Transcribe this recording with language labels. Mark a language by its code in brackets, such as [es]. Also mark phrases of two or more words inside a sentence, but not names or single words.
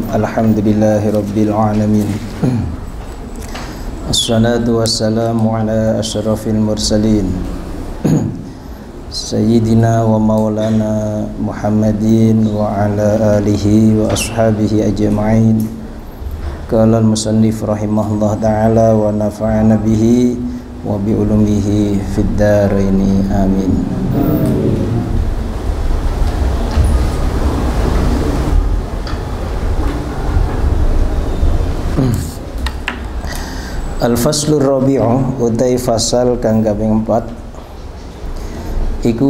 [ar] الحمد لله رب العالمين. الصلاة والسلام على أشرف المرسلين سيدنا ومولانا محمد وعلى آله وأصحابه أجمعين. قال المصنف رحمه الله تعالى ونفعنا به وبعلومه في الدارين آمين. الفصل الرابع [jv] utai fasal kang kaping 4 iku